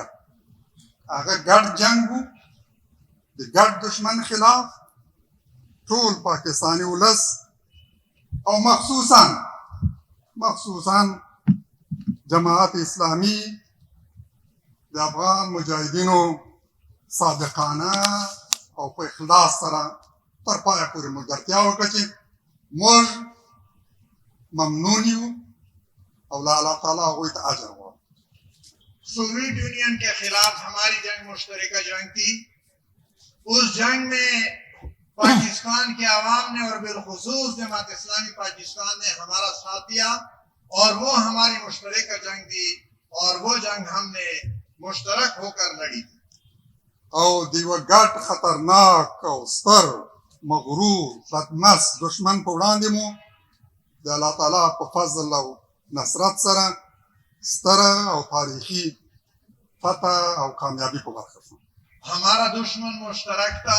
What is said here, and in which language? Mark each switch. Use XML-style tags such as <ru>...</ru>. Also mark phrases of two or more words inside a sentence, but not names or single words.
<ps>هغه ګډ جنگ و د ګډ دشمن خلاف ټول پاکستاني ولس او مخصوصا جماعت اسلامی د افغان مجاهدینو صادقانه او په اخلاص سره تر پایه پورې ملګرتیا وکړه چې موږ ممنون یو او له الله تعالی هغوی ته اجر غواړو.</ps> <ur>سوویت یونین کے خلاف ہماری جنگ مشترکہ جنگ تھی. اس جنگ میں پاکستان کے عوام نے اور بالخصوص جماعت اسلامی پاکستان نے ہمارا ساتھ دیا اور وہ ہماری مشترکہ جنگ تھی اور وہ جنگ ہم نے مشترک ہو کر لڑی تھی.</ur> <ps>او د یوه ګډ خطرناک او ستر مغرور بدمست دشمن په وړاندې مو د الله تعالی په فضل او نصرت سره ستره او تاریخي فتح او کامیابی په برخه شو.</ps> <ur>ہمارا دشمن مشترک تھا.</ur>